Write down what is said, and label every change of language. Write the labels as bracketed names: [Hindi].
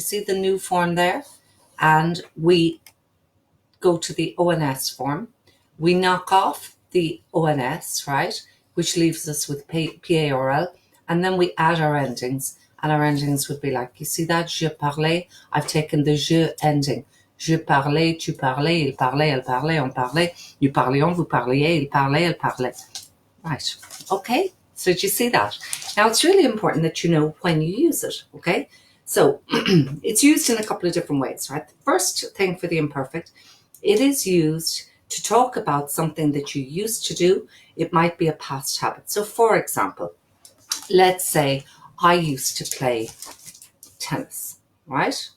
[English] You see the new form there? And we go to the ONS form. We knock off the ONS, right? Which leaves us with PARL. And then we add our endings. And our endings would be like, you see that? [French] Je parlais. [English] I've taken the je ending. [French] Je parlais, tu parlais, il parlait, elle parlait, on parlait, nous parlions, vous parliez, il parlait, elle parlait. [English] Right. Okay. So did you see that? Now it's really important that you know when you use it. Okay. So it's used in a couple of different ways, right? The first thing for the imperfect, it is used to talk about something that you used to do. It might be a past habit. So for example, let's say I used to play tennis, right?